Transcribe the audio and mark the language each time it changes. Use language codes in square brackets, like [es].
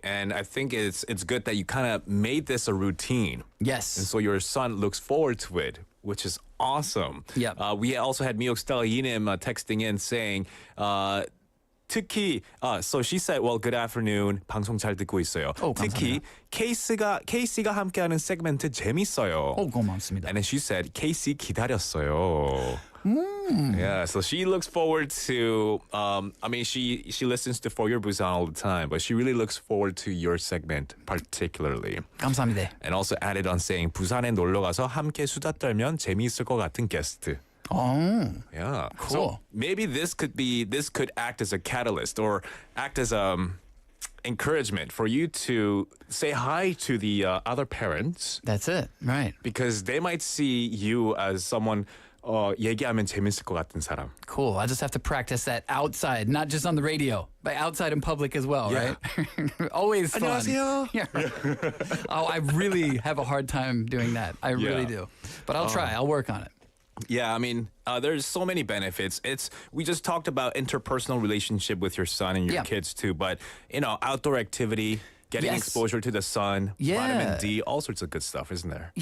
[en] And I think it's good that you kind of made this a routine. Yes. And so your son looks forward to it, which is awesome. Yep. We also had Miok Stella Yinim texting in saying, 특히 so she said, well, good afternoon. [ko] 방송 잘 듣고 있어요. 특히 케이스가 함께하는 세그멘트 재밌어요. 고맙습니다. [en] And then she said, [ko] 케이스 기다렸어요. [en] Yeah, so she looks forward to. I mean, she listens to For Your Busan all the time, but she really looks forward to your segment particularly. [ko] 감사합니다. [en] And also added on saying, [ko] 부산에 놀러 가서 함께 수다 떨면 재미있을 것 같은 게스트. [en] Oh, Yeah, cool. So maybe this could act as a catalyst or act as encouragement for you to say hi to the other parents That's it, right? because they might see you as someone. [ko] 얘기하면 재밌을 것 같은 사람. [en] Cool. I just have to practice that outside, not just on the radio, but outside in public as well, Yeah. right? Always fun. [ko] 안녕하세요. [en] Yeah. Oh, I really have a hard time doing that. I really do. But I'll try. I'll work on it. Yeah, I mean, there's so many benefits. We just talked about interpersonal relationship with your son and your kids too, but outdoor activity, getting exposure to the sun, vitamin D, all sorts of good stuff, isn't there?